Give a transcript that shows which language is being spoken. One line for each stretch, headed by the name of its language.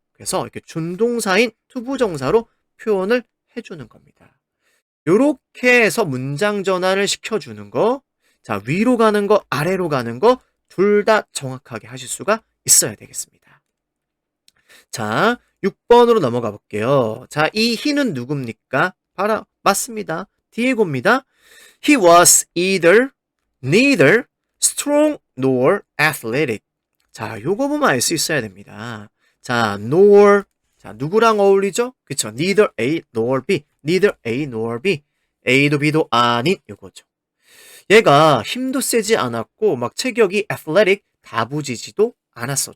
Korean: 그래서 이렇게 준동사인 투부정사로 표현을 해주는 겁니다. 요렇게 해서 문장 전환을 시켜주는 거, 자, 위로 가는 거, 아래로 가는 거, 둘 다 정확하게 하실 수가 있어야 되겠습니다. 자, 6번으로 넘어가 볼게요. 자, 이 he는 누굽니까? 바로 맞습니다. 디에고입니다.
English: He was neither strong nor athletic.
Korean: 자, 요거 보면 알 수 있어야 됩니다. 자, nor. 자, 누구랑 어울리죠? 그쵸. neither A nor B. neither A nor B. A도 B도 아닌 요거죠. 얘가 힘도 세지 않았고, 막 체격이 athletic, 다부지지도 않았어.